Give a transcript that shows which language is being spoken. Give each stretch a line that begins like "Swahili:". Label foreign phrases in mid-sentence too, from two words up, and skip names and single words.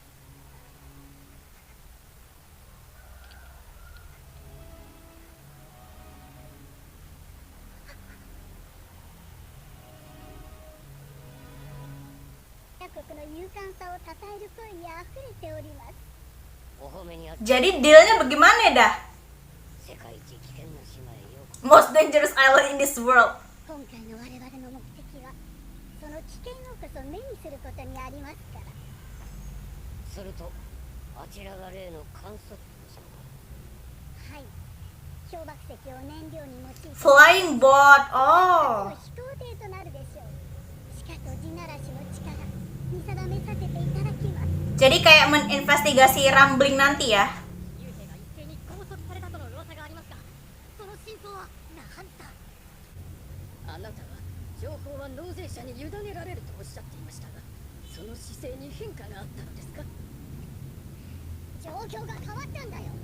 Japanese: 国の勇敢さを称える声にあふれております。お褒めにあって
Indonesian: Jadi dealnya bagaimana dah?
Japanese: 世界一危険な島へようこ
English: Most dangerous island in this world.
Japanese: 今回の我々の目的はその危険をこそ目にすることにありますから。そ。するとあちらが例の観測者か。はい。氷瀑石を燃料に用いて
English: Flying boat. Oh.
Japanese: 飛行艇となるでしょう。地下と地ならしの力見定めさせていただきます。
Indonesian: Jadi kayak meninvestigasi rambling nanti ya.
Japanese: 幽兵が一斉に拘束されたとの噂がありますが、その真相はなんだ。あなたは情報は納税者に委ねられるとおっしゃっていましたが、その姿勢に変化があったのですか？状況が変わったんだよ。